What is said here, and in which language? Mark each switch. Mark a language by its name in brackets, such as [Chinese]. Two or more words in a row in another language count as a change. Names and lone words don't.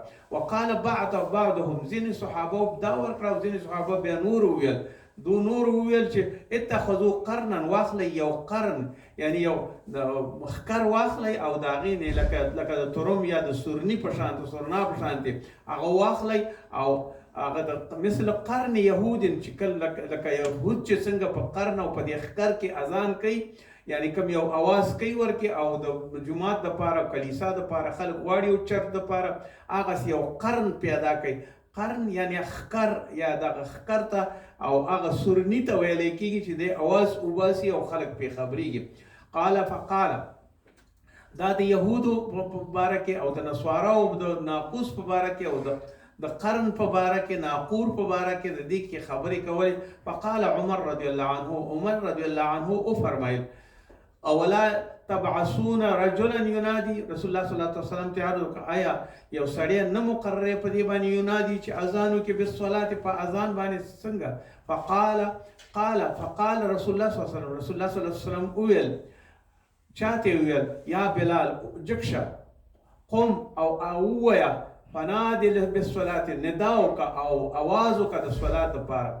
[Arabic] وقال بعضهم، [Pashto] ځینې صحابه دا ورکړه او ځینې صحابه بیا نور وویل. دو نور وویل چې [Arabic] اتخذو قرنا، [Pashto] واخلئ یو قرن، یعنی یو خکر واخلئ او د هغې نه لکه د ترم یا د سورني په شانته سورنا په شانتې هغه واخلئ او هغه د مثل قرن یهود چې کله لکه یهود چې څنګه په قرن او په دې خکر کې اذان کوي، یعنی کوم یو اواز کوي ورکې او د جومات دپاره کلیسا دپاره خلک غواړي او چرچ دپاره هغسې یو قرن پیدا کوي. قرن یعنی خکر یا دغه خکر ته او هغه سورني ته ویلی کېږي چې دی اواز وباسي او خلک پرې خبرېږي. [Arabic] قال فقال، [Pashto] دا د یهودو په باره کې او د نسواراو د ناقوس په باره کې او د قرن په باره کې ناقور په باره کې د دې کې خبرې کولې. [Arabic] فقال عمر رضی الله عنه، [Pashto] عمر [Arabic] رضی الله عنه [Pashto] وفرمایل [Arabic] اولا تبعثون رجلا ینادي، [Pashto] رسول الله [Arabic] صلی الله علیه وسلم [Pashto] ته عرض وکړه آیا یو سړی نه مقرر په دې باندې ینادي چې اذانو کې [Arabic] بالصلاه [Pashto] په اذان باندې څنګه؟ [Arabic] فقال رسول الله صلی الله علیه وسلم، [Pashto] رسول الله [Arabic] صلی الله علیه وسلم [Pashto] وویل چاته ویل [Arabic] یا بلال [Pashto] جکشه قم او وویا [Arabic] فنادي بالصلاه، [Pashto] ندا وکړه او اواز وکړه د صلات لپاره.